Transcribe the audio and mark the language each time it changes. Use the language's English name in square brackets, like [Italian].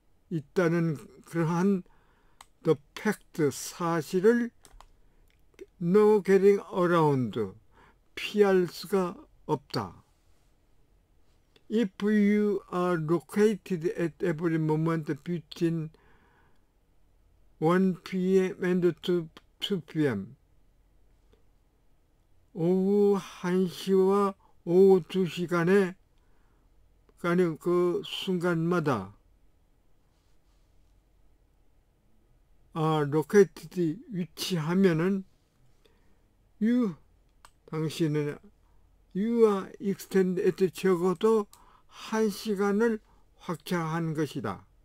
[Korean] 있다는 그러한 [English] the fact [Korean] 사실을 [English] no getting around [Korean] 피할 수가 없다. [English] If you are located at every moment between 1 p.m. and 2 p.m. [Korean] 오후 1시와 오후 2시간에 그 순간마다 located 위치하면은 당신은 [English] you are extended at [Korean] 적어도 1시간을 확장한 것이다.